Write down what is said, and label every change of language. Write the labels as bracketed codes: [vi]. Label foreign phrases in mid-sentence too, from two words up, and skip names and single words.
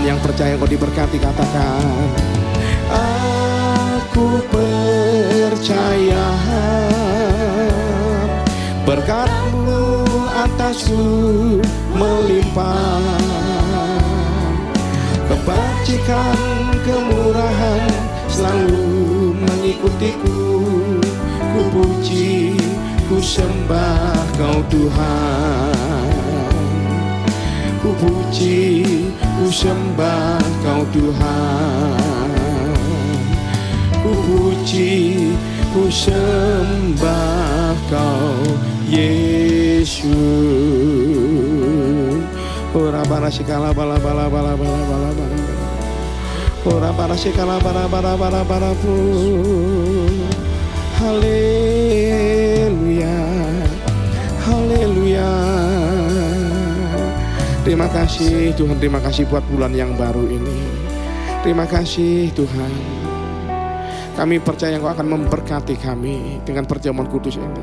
[id] Yang percaya kau diberkati, katakan aku percaya berkat-Mu atasku melimpah, kebajikan kemurahan selalu mengikutiku. Ku puji, ku sembah Kau Tuhan. Ku puji, ku sembah Kau Tuhan. Ku puji, ku sembah Kau Yesus. Ora bara sikala bala bala bala bala bala bala. Ora bara sikala bara bara bara bara pu. Haleluya, haleluya. Terima kasih Tuhan, terima kasih buat bulan yang baru ini. Terima kasih Tuhan. Kami percaya Engkau akan memberkati kami dengan perjamuan kudus ini.